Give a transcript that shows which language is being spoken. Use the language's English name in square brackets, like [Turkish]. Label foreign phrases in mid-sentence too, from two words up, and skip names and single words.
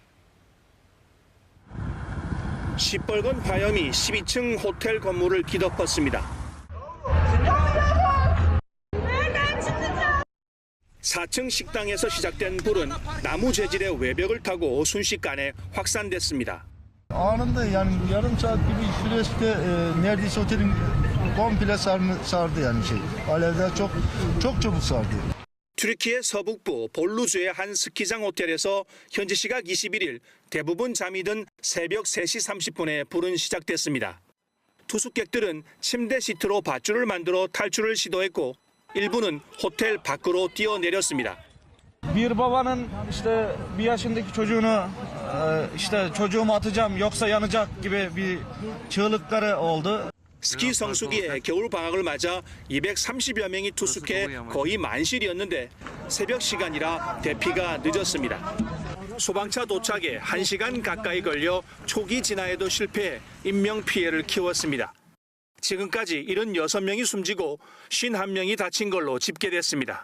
[Korean] 시뻘건 화염이 12층 호텔 건물을 뒤덮었습니다. 4층 식당에서 시작된 불은 나무 재질의 외벽을 타고 순식간에 확산됐습니다. [Turkish] Anında yani yarım saat gibi süreçte neredeyse otelin komple sardı yani Alevler çok çabuk sardı. [Korean] 튀르키예 서북부 볼루주의 한 스키장 호텔에서 현지 시각 21일 대부분 잠이 든 새벽 3시 30분에 불은 시작됐습니다. 투숙객들은 침대 시트로 밧줄을 만들어 탈출을 시도했고 일부는 호텔 밖으로 뛰어내렸습니다. [Turkish] Bir babanın işte bir yaşındaki çocuğunu işte çocuğumu atacağım yoksa yanacak gibi bir çığlıkları oldu. [Korean] 스키 성수기에 겨울 방학을 맞아 230여 명이 투숙해 거의 만실이었는데 새벽 시간이라 대피가 늦었습니다. 소방차 도착에 1시간 가까이 걸려 초기 진화에도 실패해 인명 피해를 키웠습니다. 지금까지 76명이 숨지고 51명이 다친 걸로 집계됐습니다.